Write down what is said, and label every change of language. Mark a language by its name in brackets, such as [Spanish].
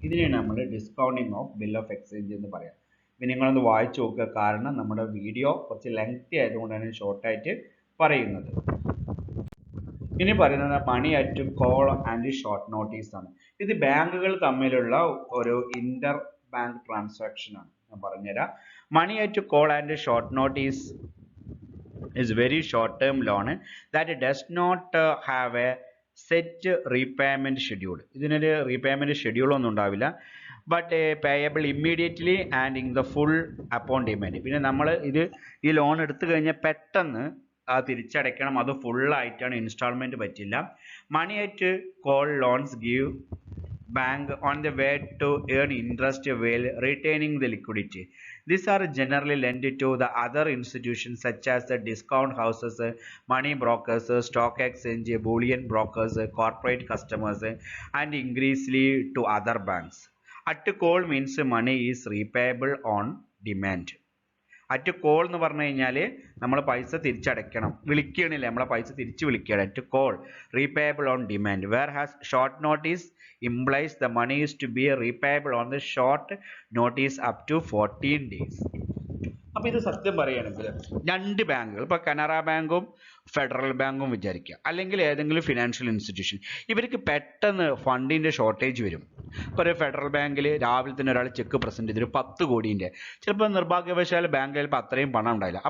[Malayalam] ഇതിനെയാണ് നമ്മൾ discounting of bill of exchange എന്ന് പറയാം. ഇനി നിങ്ങളൊന്ന് വായിച്ചു നോക്കുക, കാരണം നമ്മുടെ വീഡിയോ കുറച്ച് ലെങ്തി ആയതുകൊണ്ടാണ് ഷോർട്ടായിട്ട് പറയുന്നത്. ഇനി പറയുന്നത് മണി at call and short notice ആണ്. ഇത് ബാങ്കുകൾ തമ്മിലുള്ള ഒരു ഇന്റർ ബാങ്ക് ട്രാൻസാക്ഷൻ ആണ്. ഞാൻ പറഞ്ഞുതരാം. [English] Money at call and short notice is very short term loan that does not have a set repayment schedule. [Malayalam] ഇതിനൊരു റീപേയ്മെന്റ് ഷെഡ്യൂൾ ഒന്നും ഉണ്ടാവില്ല. [English] But payable immediately and in the full upon demand. [Malayalam] പിന്നെ നമ്മൾ ഈ loan എടുത്തു കഴിഞ്ഞാൽ പെട്ടെന്ന് തിരിച്ചടയ്ക്കണം, അത് ഫുള്ളായിട്ടാണ്, ഇൻസ്റ്റാൾമെൻറ്റ് പറ്റില്ല. [English] Money at call loans give bank on the way to earn interest while retaining the liquidity. These are generally lent to the other institutions such as the discount houses, money brokers, stock exchange, bullion brokers, corporate customers, and increasingly to other banks. At call means money is repayable on demand. [Malayalam] At call എന്ന് പറഞ്ഞു കഴിഞ്ഞാൽ നമ്മൾ പൈസ തിരിച്ചടയ്ക്കണം, വിളിക്കണില്ല, നമ്മളെ പൈസ തിരിച്ച് വിളിക്കുകയാണ്. [English] At call repayable on demand. Whereas short notice implies the money is to be repayable on the short notice up to 14 days. [Malayalam] അപ്പോൾ ഇത് സത്യം പറയുകയാണെങ്കിൽ രണ്ട് ബാങ്കുകൾ, ഇപ്പോൾ കനറ ബാങ്കും ഫെഡറൽ ബാങ്കും വിചാരിക്കുക, അല്ലെങ്കിൽ ഏതെങ്കിലും ഫിനാൻഷ്യൽ ഇൻസ്റ്റിറ്റ്യൂഷൻ, ഇവർക്ക് പെട്ടെന്ന് ഫണ്ടിൻ്റെ ഷോർട്ടേജ് വരും. ഇപ്പോൾ ഒരു ഫെഡറൽ ബാങ്കിൽ രാവിലെ തന്നെ ഒരാൾ ചെക്ക് പ്രസൻറ്റ് ചെയ്തൊരു 10 കോടിൻ്റെ, ചിലപ്പോൾ നിർഭാഗ്യവശാൽ ബാങ്ക് ചിലപ്പോൾ അത്രയും പണം ഉണ്ടായില്ല.